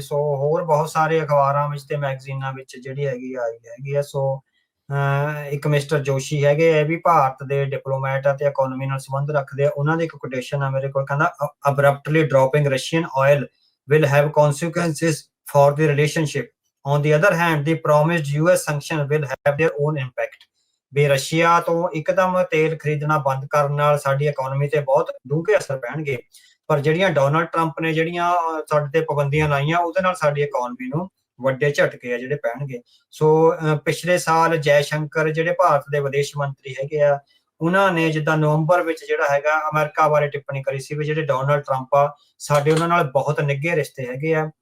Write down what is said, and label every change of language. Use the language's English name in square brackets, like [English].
[Punjabi] ਸੋ ਹੋਰ ਬਹੁਤ ਸਾਰੇ ਅਖਬਾਰਾਂ ਵਿੱਚ ਤੇ ਮੈਗਜ਼ੀਨਾਂ ਵਿੱਚ ਜਿਹੜੀ ਹੈਗੀ ਆਈ ਹੈਗੀ ਆ। ਸੋ ਇੱਕ ਮਿਸਟਰ ਜੋਸ਼ੀ ਹੈਗੇ, ਇਹ ਵੀ ਭਾਰਤ ਦੇ ਡਿਪਲੋਮੈਟ ਆ ਤੇ ਇਕਨੋਮੀ ਨਾਲ ਸੰਬੰਧ ਰੱਖਦੇ ਆ। ਉਹਨਾਂ ਦੀ ਇੱਕ ਕੋਟੇਸ਼ਨ ਆ ਮੇਰੇ ਕੋਲ, ਕਹਿੰਦਾ [English] Abruptly dropping Russian oil will have consequences for the relationship. On the other hand, the promised US sanction will have their own impact. [Punjabi] We Russia ਤੋਂ ਇੱਕਦਮ ਤੇਲ ਖਰੀਦਣਾ ਬੰਦ ਕਰਨ ਨਾਲ ਸਾਡੀ ਇਕਨੋਮੀ ਤੇ ਬਹੁਤ ਡੂੰਘੇ ਅਸਰ ਪੈਣਗੇ, ਪਰ ਜਿਹੜੀਆਂ ਡੋਨਲਡ ਟਰੰਪ ਨੇ ਜਿਹੜੀਆਂ ਸਾਡੇ ਤੇ ਪਾਬੰਦੀਆਂ ਲਾਈਆਂ ਉਹਦੇ ਨਾਲ ਸਾਡੀ ਇਕਨੋਮੀ ਨੂੰ ਵੱਡੇ ਝਟਕੇ ਆ ਜਿਹੜੇ ਪੈਣਗੇ। ਸੋ ਪਿਛਲੇ ਸਾਲ ਜੈ ਸ਼ੰਕਰ ਜਿਹੜੇ ਭਾਰਤ ਦੇ ਵਿਦੇਸ਼ ਮੰਤਰੀ ਹੈਗੇ ਆ, ਉਹਨਾਂ ਨੇ ਜਿੱਦਾਂ ਨਵੰਬਰ ਵਿੱਚ ਜਿਹੜਾ ਹੈਗਾ ਅਮਰੀਕਾ ਬਾਰੇ ਟਿੱਪਣੀ ਕਰੀ ਸੀ ਵੀ ਜਿਹੜੇ ਡੋਨਲਡ ਟਰੰਪ ਆ ਸਾਡੇ ਉਹਨਾਂ ਨਾਲ ਬਹੁਤ ਨਿੱਘੇ ਰਿਸ਼ਤੇ ਹੈਗੇ ਆ।